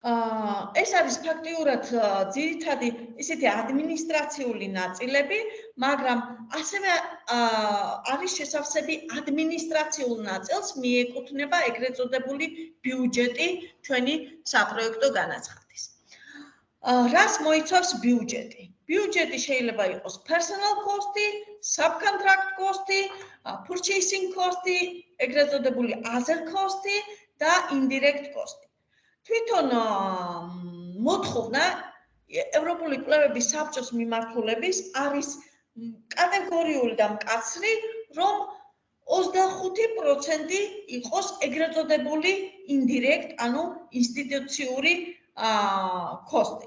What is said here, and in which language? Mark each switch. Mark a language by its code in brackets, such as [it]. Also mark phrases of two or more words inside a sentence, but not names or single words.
[ka] ეს არის ფაქტიურად ძირითადი ისეთი ადმინისტრაციული ნაწილები, მაგრამ ასევე არის შესავსები ადმინისტრაციულ ნაწილს მიეკუთვნება ეგრეთ წოდებული ბიუჯეტი ჩვენი საპროექტო განაცხადის. რას მოიცავს ბიუჯეტი? ბიუჯეტი შეიძლება იყოს [en] personal cost- [ka] ი, [en] subcontract cost- [ka] ი, [en] purchasing cost- [ka] ი, ეგრეთ წოდებული [en] other cost- [ka] ი და [en] indirect cost- [ka] ი. თვითონ მოთხოვნა ევროპული კვლევების საბჭოს მიმართულების არის კატეგორიული და მკაცრი, რომ 25% იყოს ეგრეთ წოდებული indirect, ანუ ინსტიტუციური cost-ი.